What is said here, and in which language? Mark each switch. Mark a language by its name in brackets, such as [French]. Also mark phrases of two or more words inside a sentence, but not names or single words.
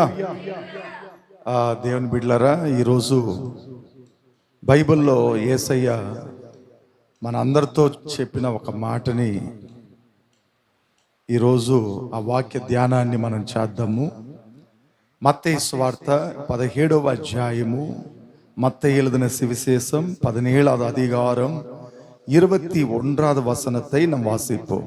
[Telugu] దేవుని బిడ్డలారా, ఈరోజు బైబిల్లో యేసయ్య మన అందరితో చెప్పిన ఒక మాటని ఈరోజు ఆ వాక్య ధ్యానాన్ని మనం చేద్దాము. మత్తయి సువార్త 17వ అధ్యాయము, [Tamil] மத்தேயு எழுதின சுவிசேஷம் 17வது அதிகாரம் 21வது வசனத்தை நாம் வாசிப்போம்.